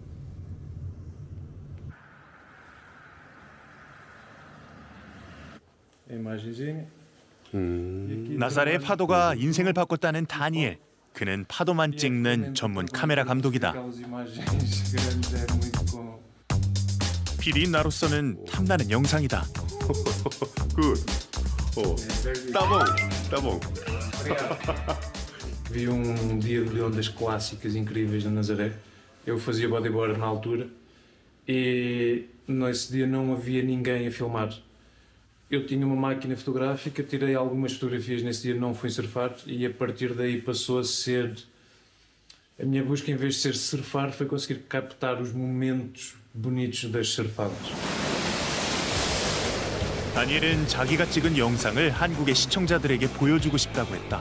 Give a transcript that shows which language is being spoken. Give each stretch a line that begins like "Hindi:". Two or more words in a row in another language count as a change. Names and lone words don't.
Korean: 나사렛의 파도가 인생을 바꿨다는 다니엘. 그는 파도만 찍는 전문 카메라 감독이다. 필히 나로서는 탐나는 영상이다.
Portuguese: Good. Oh, tá bom. Vi dia de ondas clássicas incríveis na Nazaré. Eu fazia bodyboard na altura e nesse dia não havia ninguém a filmar. Eu tinha uma máquina fotográfica, tirei algumas fotografias nesse dia, não fui surfar e a partir daí passou a ser... A minha busca, em vez de ser surfar, foi conseguir captar os momentos bonitos das surfadas.
Korean: 다니엘은 자기가 찍은 영상을 한국의 시청자들에게 보여주고 싶다고 했다.